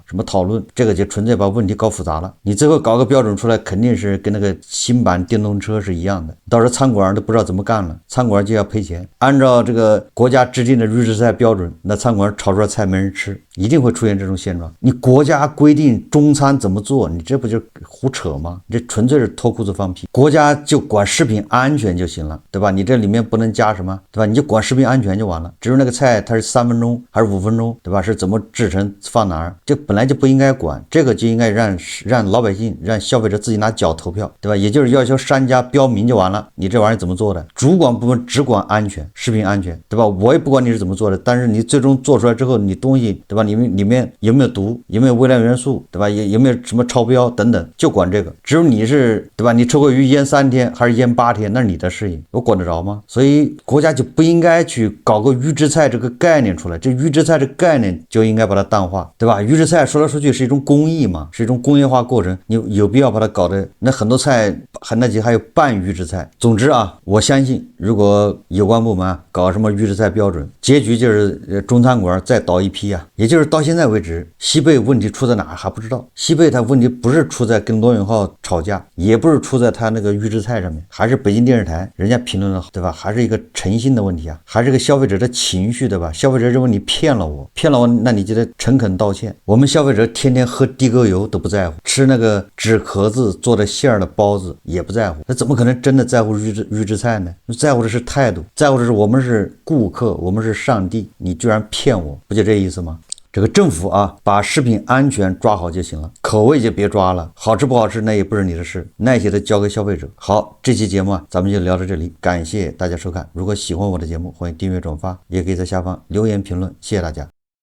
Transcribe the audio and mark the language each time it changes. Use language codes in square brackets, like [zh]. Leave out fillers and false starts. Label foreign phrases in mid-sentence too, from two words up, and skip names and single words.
[zh] 什麼討論，這個就純粹把問題搞複雜了。你最後搞個標準出來，肯定是跟那個新版電動車是一樣的，到时候餐館都不知道怎麼幹了，餐館就要賠錢。按照這個國家制定的預制菜標準，那餐館炒出來菜沒人吃，一定會出現這種現狀。你國家規定中餐怎麼做，你這不就胡扯嗎？這純粹是脫褲子放屁。國家就管食品安全就行了，對吧？你这裡面不能加什麼，對吧？你就管食品安全就完了。至于那個菜它是3分鐘還是5分鐘，對吧？是怎麼製成放哪兒，這本來就不應該管，這個就應該讓老百姓讓消費者自己拿腳投票，對吧？也就是要求商家標明就完了，你這玩意兒怎麼做的？主管部門只管安全，食品安全，对吧？我也不管你是怎麼做的，但是你最終做出來之後，你東西，對吧？裡面有沒有毒，有沒有微量元素，對吧？有沒有什麼超標等等，就管這個。只有你是，對吧？你臭鮪魚醃3天還是醃8天，那是你的事情，我管得着嗎？所以國家就不應該去搞個預制菜這個概念出來，這預制菜這個概念就應該把它淡化，對吧？預制菜說來說去是一種工藝嘛，是一種工業化過程，你有必要把它搞得那很多菜還有半預制菜。總之我相信如果有關部門搞什麼預制菜標準，結局就是中餐館再倒一批也就是到現在為止，西貝問題出在哪還不知道。西貝它問題不是出在跟羅永浩吵架，也不是出在他那個預制菜上面，還是北京電視台人家評論的，對吧？還是一個誠信的問題還是個消費者的情緒，對吧？消費者認為你騙了我，那你就得誠懇道歉。我們消費者天天喝地溝油都不在乎，吃那個紙殼子做的餡兒的包子也不在乎，那怎麼可能真的在乎預制菜呢？在乎的是態度，在乎的是我們是顧客，我們是上帝，你居然騙我，不就這意思嗎？这個政府把食品安全抓好就行了，口味就別抓了，好吃不好吃那也不是你的事，那些都交給消費者。好，這期節目咱們就聊到這裡，感謝大家收看。如果喜歡我的節目，歡迎訂閱轉發，也可以在下方留言評論，謝謝大家。